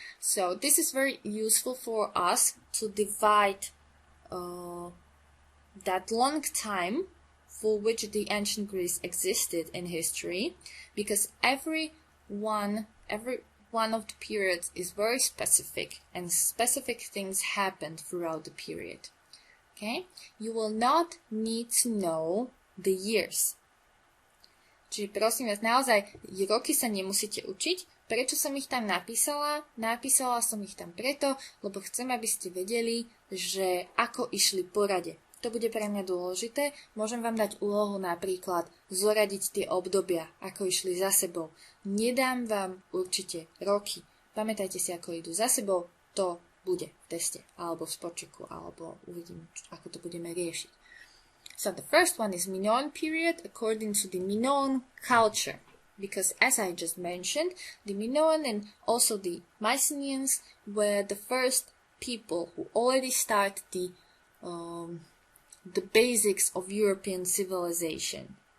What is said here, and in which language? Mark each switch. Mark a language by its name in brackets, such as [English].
[English] So this is very useful for us to divide that long time for which the ancient Greece existed in history, because every one of the periods is very specific, and specific things happened throughout the period. Okay? You will not need to know the years. [Slovak] Čiže prosím vás, naozaj roky sa nemusíte učiť. Prečo som ich tam napísala? Napísala som ich tam preto, lebo chcem, aby ste vedeli, že ako išli po rade. To bude pre mňa dôležité. Môžem vám dať úlohu napríklad zoradiť tie obdobia, ako išli za sebou. Nedám vám určite roky. Pamätajte si, ako idú za sebou. To bude v teste, alebo v spočeku, alebo uvidím, ako to budeme riešiť. [English] So the first one is Minoan period according to the Minoan culture. Because as I just mentioned, the Minoan and also the Mycenaeans were the first people who already started the basics of European civilization.